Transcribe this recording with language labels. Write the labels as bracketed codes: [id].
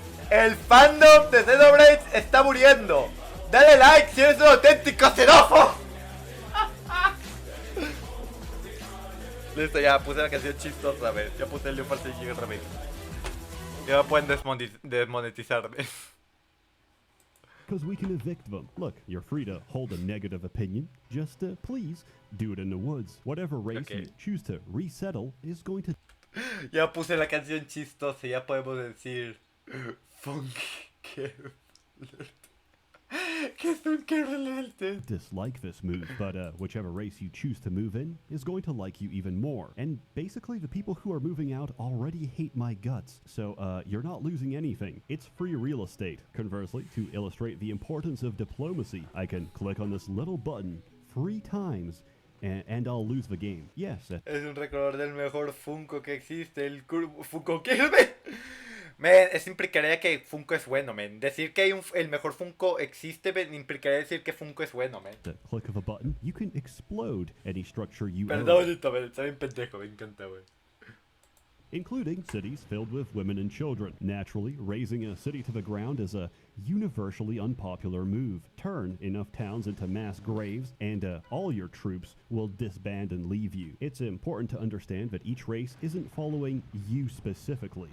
[es] El fandom de Xenoblade está muriendo. Dale like si eres un auténtico xenófobo. Listo, ya puse la canción chistosa, a ver. Ya puse el New Fantasy Jigger Remix. Ya me pueden desmonetizarme. [en] we can evict them. Look, you're free to hold a negative opinion. Just please do it in the woods. Whatever race Okay. you choose to resettle is going to [es] Ya puse la canción chistosa, ya podemos decir Funky Kevlar. ¿Qué es un Kevlar? [en] dislike this move, but whichever race you choose to move in is going to like you even more. And basically, the people who are moving out already hate my guts, so you're not losing anything. It's free real estate. Conversely, to illustrate the importance of diplomacy, I can click on this little button, 3 times, and I'll lose the game. Yes. [es] Es un récord del mejor Funko que existe, el Funko Kirby. Men, eso implicaría que Funko es bueno, men. Decir que el mejor Funko existe, men, implicaría decir que Funko es bueno, men. [en] The click of a button, you can explode any structure you own, [es] Perdónito, men, está bien pendejo, me encanta, wey. [en] including cities filled with women and children. Naturally, razing a city to the ground is a universally unpopular move. Turn enough towns into mass graves, and all your troops will disband and leave you. It's important to understand that each race isn't following you specifically.